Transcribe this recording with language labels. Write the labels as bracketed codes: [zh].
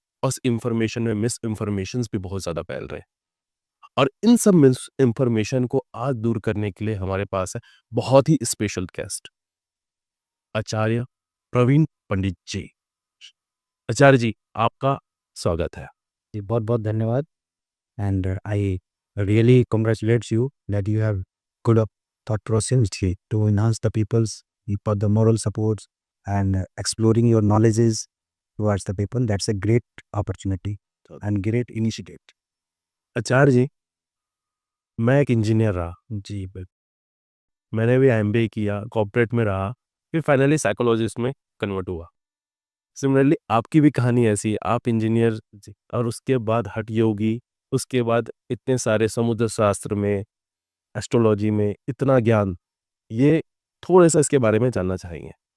[hi] उस इंफॉर्मेशन में miss information भी बहुत ज्यादा फैल रहे हैं, और इन सब मिस इंफॉर्मेशन को आज दूर करने के लिए हमारे पास है बहुत ही स्पेशल गेस्ट, आचार्य प्रवीण पंडित जी। आचार्य जी, आपका स्वागत है। जी बहुत बहुत धन्यवाद। [en] And I really congratulate you that you have good thought process to enhance the people's for the moral supports and exploring your knowledges towards the people. That's a great opportunity and great initiative. [hi] आचार्य जी, मैं एक engineer रहा जी, मैंने भी MBA किया, corporate में रहा, फिर finally psychologist में कन्वर्ट हुआ। सिमिलरली आपकी भी कहानी ऐसी है, आप इंजीनियर और उसके बाद हठ योगी, उसके बाद इतने सारे समुद्र शास्त्र में, एस्ट्रोलॉजी में इतना ज्ञान, ये थोड़ा सा इसके बारे में जानना चाहेंगे।